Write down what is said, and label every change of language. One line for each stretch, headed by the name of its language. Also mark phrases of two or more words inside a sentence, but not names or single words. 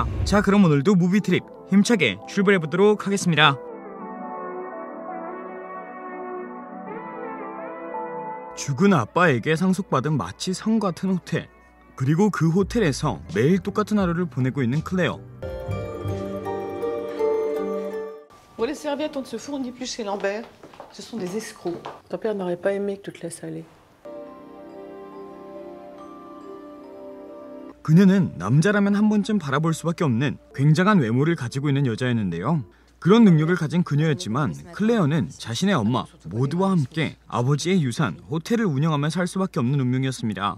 Korean: 자, 그럼 오늘도 무비트립 힘차게 출발해보도록 하겠습니다. 죽은 아빠에게 상속받은 마치 성 같은 호텔, 그리고 그 호텔에서 매일 똑같은 하루를 보내고 있는 클레어.
French: Bon, les serviettes, on ne se fournit plus chez Lambert. Ce sont des escrocs. Ton père n'aurait pas aimé que tu te laisses aller.
Korean: 그녀는 남자라면 한 번쯤 바라볼 수밖에 없는 굉장한 외모를 가지고 있는 여자였는데요. 그런 능력을 가진 그녀였지만 클레어는 자신의 엄마 모두와 함께 아버지의 유산 호텔을 운영하며 살 수밖에 없는 운명이었습니다.